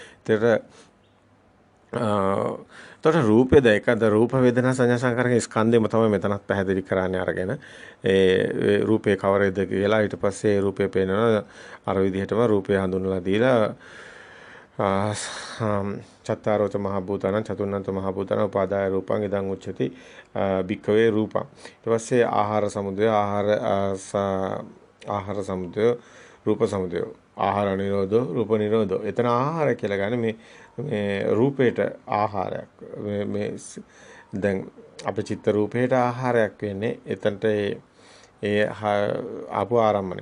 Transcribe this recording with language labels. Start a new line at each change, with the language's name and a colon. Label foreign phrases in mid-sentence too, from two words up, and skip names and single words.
Sinhala: තොර රූපේ දැකද රූප වේදනා සංඥා සංකාරක ස්කන්ධෙම තමයි මෙතනත් පැහැදිලි කරන්නේ අරගෙන ඒ රූපේ කවරේද කියලා ඊට පස්සේ රූපේ පේනවා අර විදිහටම රූපේ හඳුන්වලා දීලා
Pali: චත්තාරෝච මහ භූතාන චතුර්ණන්ත මහ භූතාන උපාදාය රූපං ඉදං උච්චති භික්ඛවේ රූපං
Sinhala: ඊට පස්සේ
Pali: ආහාර සමුදය ආහාර සමුදය රූප සමුදය ආහාර නිරෝධෝ රූප නිරෝධෝ.
Sinhala: එතන ආහාර කියලා ගන්න මේ රූපේට ආහාරයක්. මේ දැන් අපේ චිත්ත රූපේට ආහාරයක් වෙන්නේ එතනට ඒ ආපු ආරම්මනේ.